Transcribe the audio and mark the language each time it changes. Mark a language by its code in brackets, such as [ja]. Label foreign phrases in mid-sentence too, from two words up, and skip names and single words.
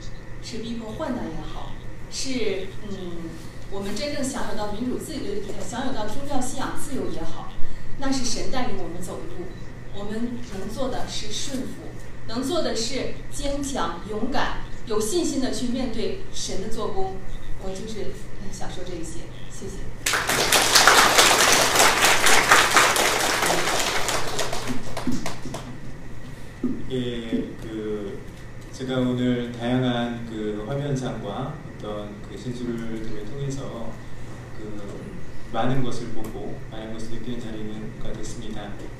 [zh] 是逼迫患难也好，是我们真正享有到民主自由，享有到宗教信仰自由也好，那是神带领我们走的路。我们能做的是顺服，能做的是坚强、勇敢、有信心的去面对神的做工。我就是想说这一些，谢谢。 [ko] 예, 제가 오늘 다양한 화면상과 어떤 진술들을 통해서 많은 것을 보고 많은 것을 느끼는 자리가 됐습니다.